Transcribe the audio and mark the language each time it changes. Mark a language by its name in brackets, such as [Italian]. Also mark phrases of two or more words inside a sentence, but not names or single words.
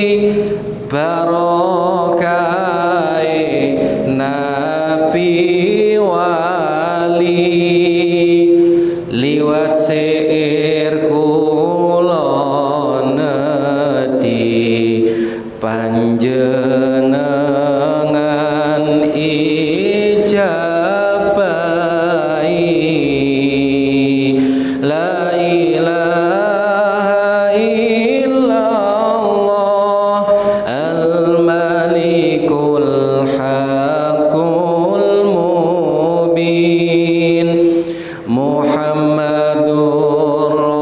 [Javanese] barokahe nabi wali liwat syair kula nedi panjenengan ijabahi la [Arabic] ilaha illallah al-malikul haqqul mubin Muhammadur